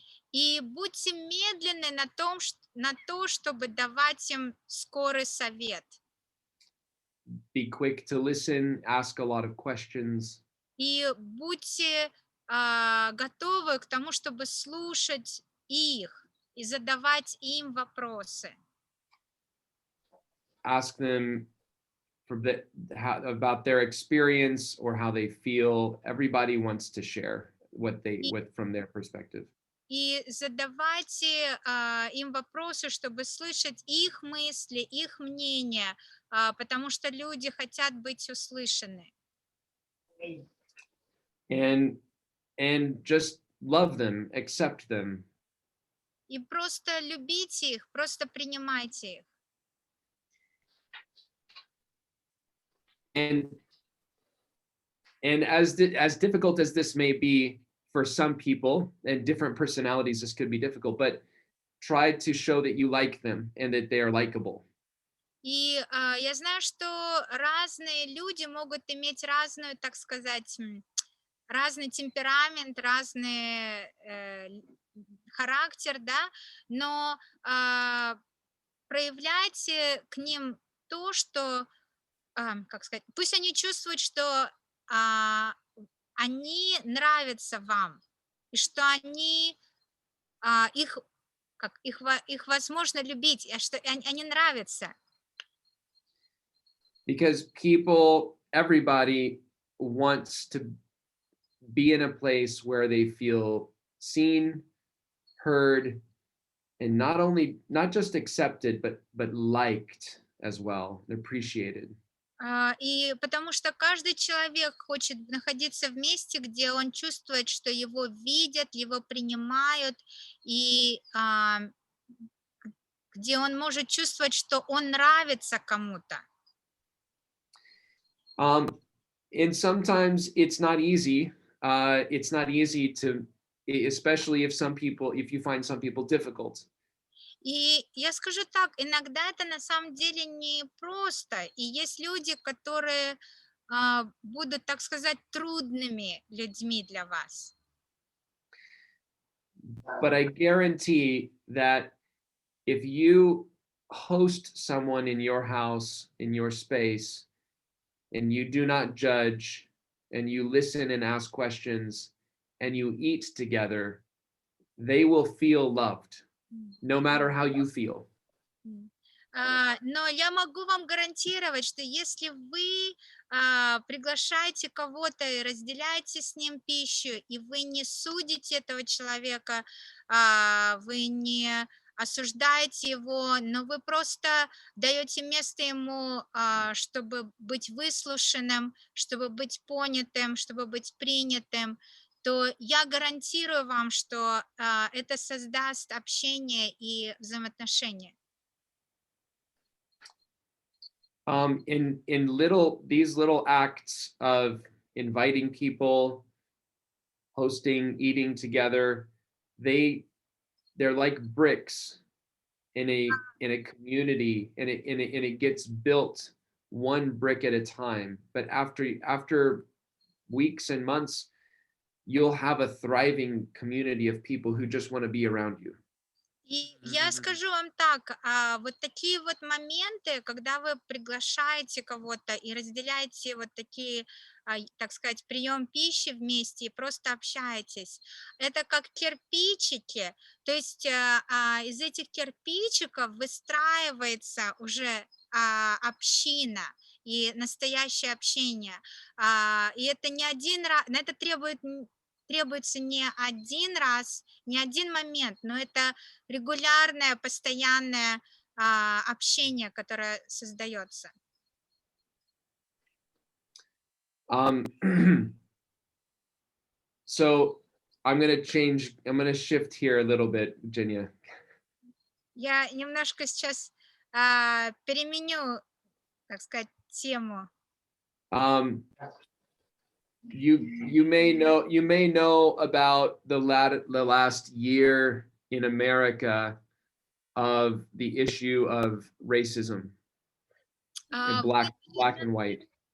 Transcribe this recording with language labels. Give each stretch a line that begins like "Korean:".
Russian: И будьте медленны на то, чтобы давать им скорый совет.
English: Be quick to listen, ask a lot of questions.
Russian: И будьте готовы к тому, чтобы слушать их и задавать им вопросы.
English: Ask them about their experience or how they feel. Everybody wants to share from their perspective.
Russian: И задавайте им вопросы, чтобы слышать их мысли, их мнение, потому что люди хотят быть услышаны.
English: And just love them, accept them.
Russian: И просто любите их, просто принимайте их.
English: And as difficult as this may be for some people, and different personalities, this could be difficult, but try to show that you like them and that they are likable.
Russian: И я знаю, что разные люди могут иметь разную, так сказать, разный темперамент, разный характер, да, но проявляйте к ним то, что, как сказать, пусть они чувствуют, что они нравятся вам, и что они, их как их возможно любить, что они нравятся.
English: Because everybody wants to be in a place where they feel seen, heard, and not just accepted, but liked as well, and appreciated.
Russian: И потому что каждый человек хочет находиться в месте, где он чувствует, что его видят, его принимают, и где он может чувствовать, что он нравится кому-то.
English: And sometimes it's not easy. It's not easy to, especially if you find some people difficult.
Russian: И я скажу так, иногда это на самом деле не просто. И есть люди, которые будут, так сказать, трудными людьми для вас.
English: But I guarantee that if you host someone in your house, in your space, and you do not judge, and you listen and ask questions, and you eat together, they will feel loved, no matter how you feel.
Russian: Но я могу вам гарантировать, что если вы приглашаете кого-то и разделяете с ним пищу, и вы не судите этого человека, вы не осуждаете его, но вы просто даете место ему, чтобы быть выслушанным, чтобы быть понятым, чтобы быть принятым, то я гарантирую вам, что это создаст общение и взаимоотношения.
English: In these little acts of inviting people, hosting, eating together, they're like bricks in a community, and it gets built one brick at a time. But after weeks and months, you'll have a thriving community of people who just want to be around you.
Russian: И я скажу вам так, вот такие вот моменты, когда вы приглашаете кого-то и разделяете вот такие, так сказать, прием пищи вместе и просто общаетесь, это как кирпичики, то есть из этих кирпичиков выстраивается уже община и настоящее общение. И это не один раз, на это требуется не один раз, не один момент, но это регулярное, постоянное общение, которое создается.
English: So I'm going to shift here a little bit, Virginia.
Russian: Я немножко сейчас переменю, так сказать, тему.
English: You may know about the last year in America of the issue of racism, and black and white.